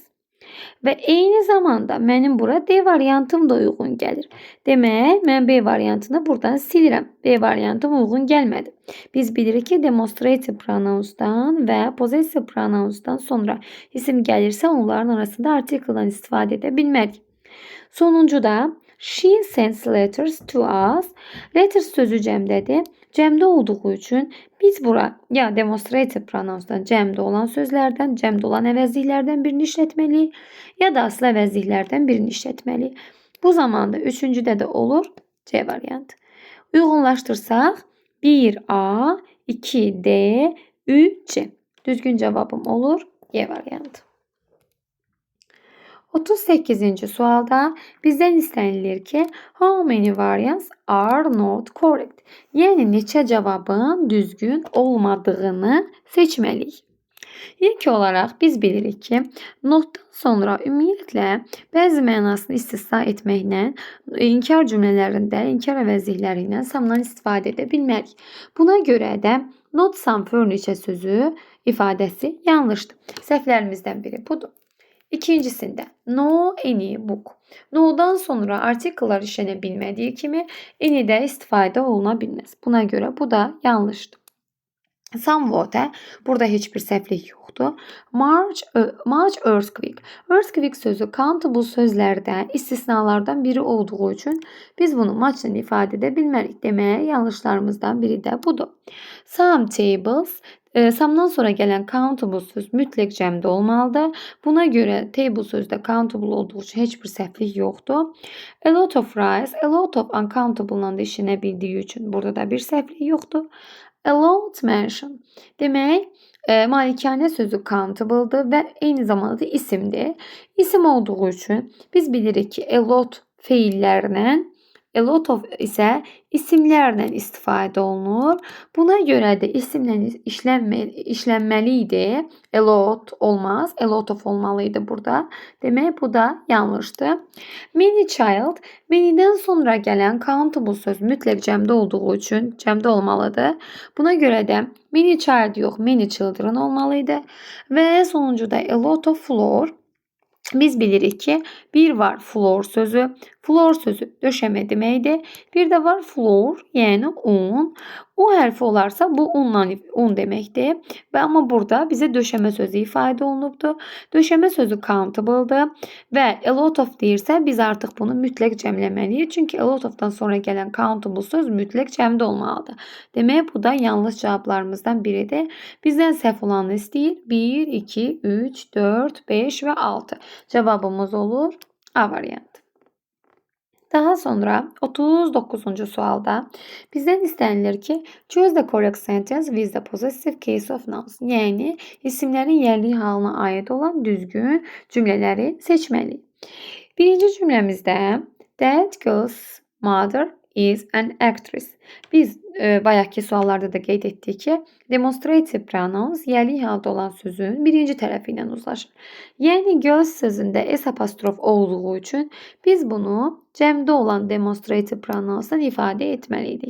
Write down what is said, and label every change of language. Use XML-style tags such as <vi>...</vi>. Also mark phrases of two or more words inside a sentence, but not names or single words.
<az>Və eyni zamanda mənim bura D variantım da uyğun gəlir. Demək, mən B variantını buradan silirəm. B variantım uyğun gəlmədi. Biz bilirik ki,</az> <en>demonstrative pronounsdan</en> <az>və</az> <en>possessive pronounsdan</en> <az>sonra isim gəlirsə, onların arasında artikeldan istifadə edə bilmərik. Sonuncuda</az> <en>she sends letters to us.</en> <az>Letters sözü cəmdədir. Cəmdə olduğu üçün biz bura ya</az> <en>demonstrative pronounsdan</en> <az>cəmdə olan sözlərdən, cəmdə olan əvəzliklərdən birini işlətməliyik, ya da aslı əvəzliklərdən birini işlətməliyik. Bu zamanda üçüncüdə də olur C variantı. Uyğunlaşdırsaq 1A, 2D, 3C. Düzgün cavabım olur E variantı. 38-ci sualda bizdən istənilir ki,</az> <en>how many variants are not correct?</en> <az>Yəni neçə cavabın düzgün olmadığını seçməliyik. İlk olaraq biz bilirik ki, notdan sonra ümumiyyətlə bəzi mənasını istisna etməklə inkar cümlələrində, inkar əvəzlikləri ilə samdan istifadə edə bilmərik. Buna görə də</az> <en>not some furniture</en> <az>sözü ifadəsi yanlışdır. Səhvlərimizdən biri budur. İkincisində</az> <en>no any book.</en> <az>No'dan sonra artikellar işlənə bilmədiyi kimi any'də istifadə oluna bilməz. Buna görə bu da yanlışdır. Somewhat, burada heç bir səhvlik yoxdur.</az> <en>Much earthquake.</en> <az>Earthquake sözü countable sözlərdə istisnalardan biri olduğu üçün biz bunu much-la ifadə edə bilmərik. Demək, yanlışlarımızdan biri də budur.</az> <en>Some tables.</en> <az>Some'dan sonra gələn countable söz mütləq cəmdə olmalıdır. Buna görə table sözdə countable olduğu üçün heç bir səhvlik yoxdur.</az> <en>A lot of rice. A lot of uncountable-</en> <az>la da işlənə bildiyi üçün burada da bir səhvlik yoxdur.</az> <en>A lot mansion.</en> <az>Demək, malikanə sözü countable-dır və eyni zamanda da isimdir. İsim olduğu üçün biz bilirik ki,</az> <en>a lot</en> <az>feillərlə,</az> <en>a lot of</en> <az>isə isimlərlə istifadə olunur. Buna görə də isimlə işlənməli idi.</az> <en>A lot</en> <az>olmaz,</az> <en>a lot of</en> <az>olmalıydı burada. Demək, bu da yanlışdır.</az> <en>Many child,</en> <az>many'dən sonra gələn countable söz mütləq cəmdə olduğu üçün cəmdə olmalıdır. Buna görə də</az> <en>many child</en> <az>yox,</az> <en>many children</en> <az>olmalıydı. Və sonuncuda</az> <en>a lot of floor.</en> <az>Biz bilirik ki, bir var floor sözü. Floor sözü döşəmə deməkdir. Bir də var floor, yəni un. O hərfi olarsa bu un deməkdir. Və amma burada bizə döşəmə sözü ifadə olunubdur. Döşəmə sözü countable-dır və</az> <en>a lot of</en> <az>deyirsə biz artıq bunu mütləq cəmləməliyik. Çünki</az> <en>a lot of-dan</en> <az>sonra gələn countable söz mütləq cəmdə olmalıdır. Demək, bu da yanlış cavablarımızdan biridir. Bizdən səhv olanı istəyir. 1, 2, 3, 4, 5 və 6. Cavabımız olur A variantı. Daha sonra 39-cu sualda bizdən istənilir ki,</az> <en>choose the correct sentence with the possessive case of nouns.</en> <az>Yəni, isimlərin yerli halına aid olan düzgün cümlələri seçməliyik. Birinci cümləmizdə</az> <en>that girl's mother is an actress.</en> <az>Biz bayaqki suallarda da qeyd etdik ki,</az> <en>demonstrative pronouns</en> <az>yerli halda olan sözün birinci tərəfi ilə uzlaşır. Yəni, girls sözündə S apostrof olduğu üçün biz bunu cəmdə olan</az> <en>demonstrative pronounsdan</en> <az>ifadə etməliydik.</az>